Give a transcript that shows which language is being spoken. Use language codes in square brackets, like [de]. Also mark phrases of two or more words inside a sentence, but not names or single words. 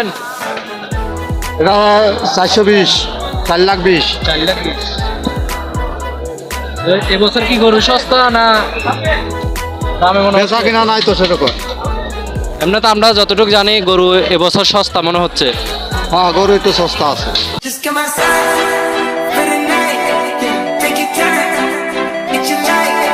[bn] এটা 420, 4,20,000। 4,20,000। এবছর কি গরু সস্তা না দামে মনে বেচা কিনা নাই তো সেরকম। এমনি তো আমরা যতটুকু জানি গরু এবছর সস্তা মনে হচ্ছে। হ্যাঁ, গরু একটু সস্তা আছে। [en] Just come outside for the night. Take your time, get your light.